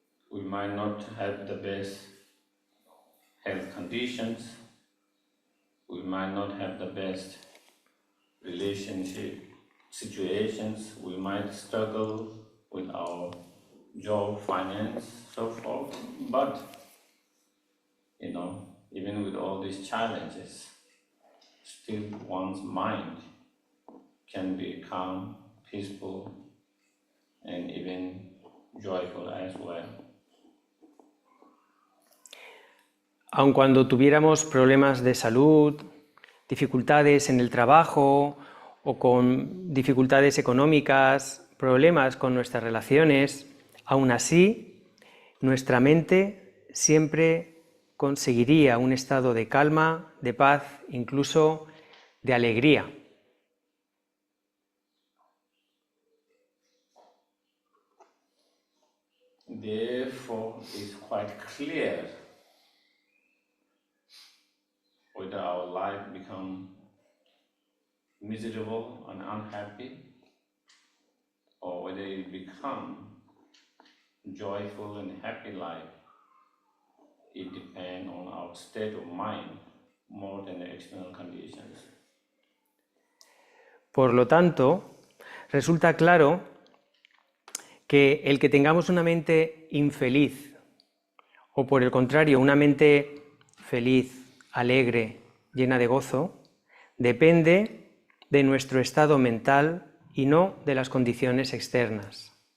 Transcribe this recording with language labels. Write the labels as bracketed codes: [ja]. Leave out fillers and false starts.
[en] We might not have the best health conditions, we might not have the best relationship situations, we might struggle with our job, finance, so forth, but even with all these challenges, still one's mind can be calm, peaceful, and even joyful as well. [es] Aun cuando tuviéramos problemas de salud, dificultades en el trabajo o con dificultades económicas, problemas con nuestras relaciones, aún así, nuestra mente siempre conseguiría un estado de calma, de paz, incluso de alegría. [en] Therefore, it's quite clear whether our life become miserable and unhappy, or whether it become joyful and happy life. it depends on our state of mind more than the external conditions. [es] Por lo tanto, resulta claro que el que tengamos una mente infeliz o por el contrario una mente feliz, alegre, llena de gozo, depende de nuestro estado mental y no de las condiciones externas.